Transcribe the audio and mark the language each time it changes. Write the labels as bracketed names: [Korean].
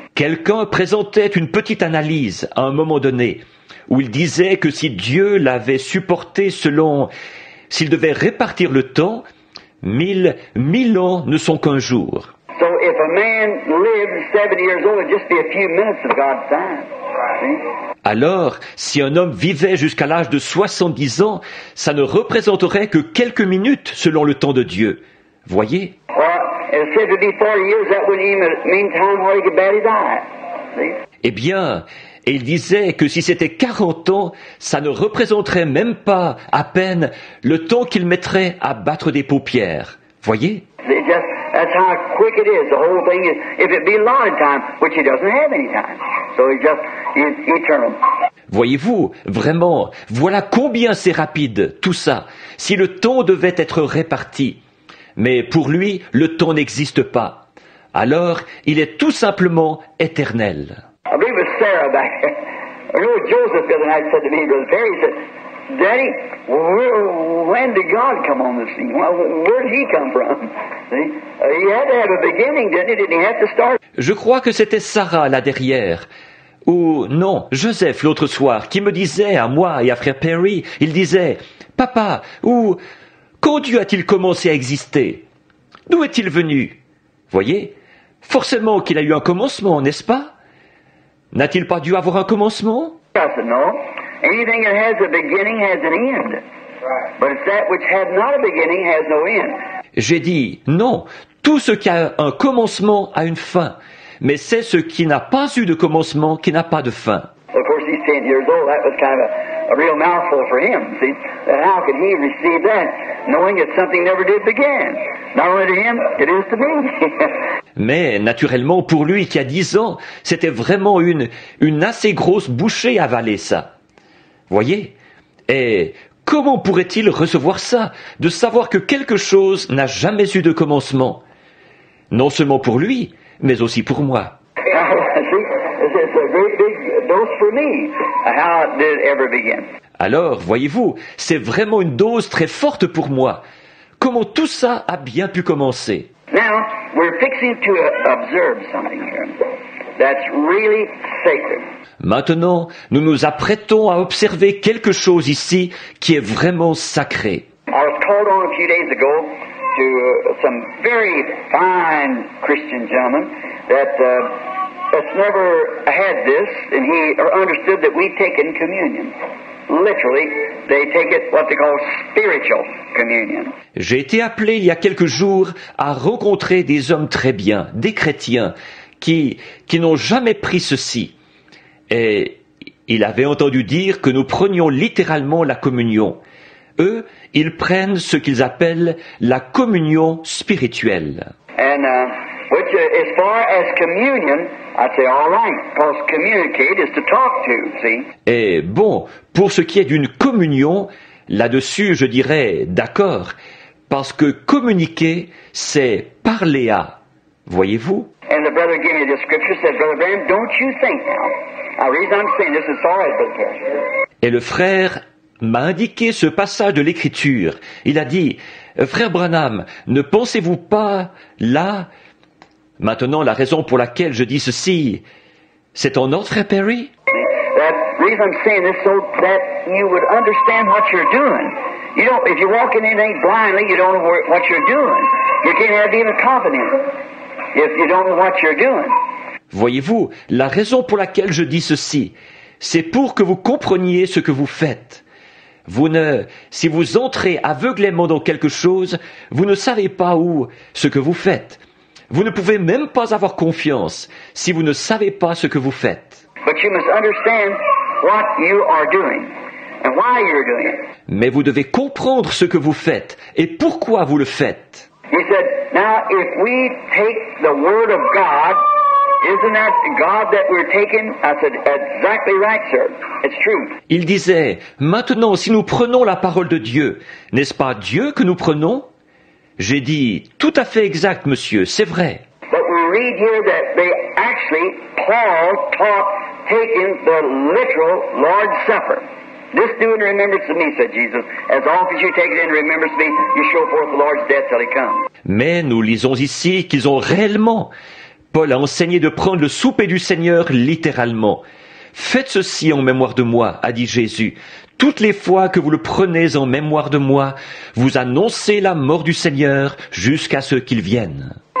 [French] Quelqu'un présentait une petite analyse à un moment donné, où il disait que si Dieu l'avait supporté s'il devait répartir le temps, 1000 ans ne sont qu'un jour. [English] So if a man lived 70 years old, it'd just be a few minutes of God's time. See? [French] Alors, si un homme vivait jusqu'à l'âge de 70 ans, ça ne représenterait que quelques minutes selon le temps de Dieu. Voyez? [English] Well, it said to be 40 years, that wouldn't even mean time where he could bat his eye. See? [French] Eh bien, et il disait que si c'était 40 ans, ça ne représenterait même pas à peine le temps qu'il mettrait à battre des paupières. Voyez? [English] It just, that's how quick it is. The whole thing is, if it be allotted time, which he doesn't have any time. So he's eternal. [French] Voyez-vous, vraiment, voilà combien c'est rapide, tout ça, si le temps devait être réparti. Mais pour lui, le temps n'existe pas. Alors, il est tout simplement éternel. [English] I believe it was Sarah back there. I know Joseph the other night said to me, Brother Perry, he said, Daddy, when did God come on the scene? Where did he come from? See? He had to have a beginning, didn't he? Didn't he have to start? [French] Je crois que c'était Sarah là derrière. Ou non, Joseph l'autre soir, qui me disait à moi et à frère Perry, il disait, Papa, ou quand Dieu a-t-il commencé à exister? D'où est-il venu? Voyez, forcément qu'il a eu un commencement, n'est-ce pas? N'a-t-il pas dû avoir un commencement? [English] I said, no. Anything that has a beginning has an end. But it's that which had not a beginning has no end. [French] J'ai dit, non, tout ce qui a un commencement a une fin, mais c'est ce qui n'a pas eu de commencement qui n'a pas de fin. [English] Of course, he's 10 years old. That was kind of a real mouthful for him. See, how could he receive that, knowing that something never did begin? Not only to him, it is to me. [French] Mais naturellement, pour lui qui a 10 ans, c'était vraiment une assez grosse bouchée à avaler ça. Voyez? Et comment pourrait-il recevoir ça, de savoir que quelque chose n'a jamais eu de commencement? Non seulement pour lui, mais aussi pour moi. [English] See, it's a great big dose for me. How it did ever begin. [French] Alors, voyez-vous, c'est vraiment une dose très forte pour moi. Comment tout ça a bien pu commencer? [English] Now, we're fixing to observe something here that's really sacred. [French] Maintenant, nous nous apprêtons à observer quelque chose ici qui est vraiment sacré. [English] I was called on a few days ago to some very fine Christian gentleman that's never had this, and he understood that we take in communion. Literally, they take it what they call spiritual communion. [French] J'ai été appelé il y a quelques jours à rencontrer des hommes très bien, des chrétiens, qui n'ont jamais pris ceci. Et il avait entendu dire que nous prenions littéralement la communion. Eux, ils prennent ce qu'ils appellent la communion spirituelle. [English] And which, as far as communion, I'd say all right, because communicate is to talk to, see? [French] Et bon, pour ce qui est d'une communion, là-dessus, je dirais d'accord, parce que communiquer, c'est parler à. Voyez-vous? [English] And the brother gave me this scripture, said, Brother Branham, don't you think now. Now, the reason I'm saying this is all right, Brother Perry. [French] Et le frère m'a indiqué ce passage de l'Écriture. Il a dit, frère Branham, ne pensez-vous pas là? Maintenant, la raison pour laquelle je dis ceci, c'est en ordre, frère Perry? [English] That reason I'm saying this so that you would understand what you're doing. You don't, if you walk in anything blindly, you don't know what you're doing. You can't have even confidence if you don't know what you're doing. [French] Voyez-vous, la raison pour laquelle je dis ceci, c'est pour que vous compreniez ce que vous faites. Si vous entrez aveuglément dans quelque chose, vous ne savez pas où ce que vous faites. Vous ne pouvez même pas avoir confiance si vous ne savez pas ce que vous faites. [English] But you must understand what you are doing and why you're doing it. [French] Mais vous devez comprendre ce que vous faites et pourquoi vous le faites. [English] He said, now if we take the word of God, isn't that God that we're taking? I said, exactly right, sir. It's true. [French] Il disait, maintenant si nous prenons la parole de Dieu, n'est-ce pas Dieu que nous prenons? J'ai dit, tout à fait exact, monsieur, c'est vrai. [English] But we read here that they actually, Paul taught taking the literal Lord's Supper. This do in remembrance of me, said Jesus. As often as you take it in remembrance of me, you show forth the Lord's death till he comes. [French] Mais nous lisons ici qu'ils ont réellement, Paul a enseigné de prendre le souper du Seigneur littéralement. Faites ceci en mémoire de moi, a dit Jésus. Toutes les fois que vous le prenez en mémoire de moi, vous annoncez la mort du Seigneur jusqu'à ce qu'il vienne.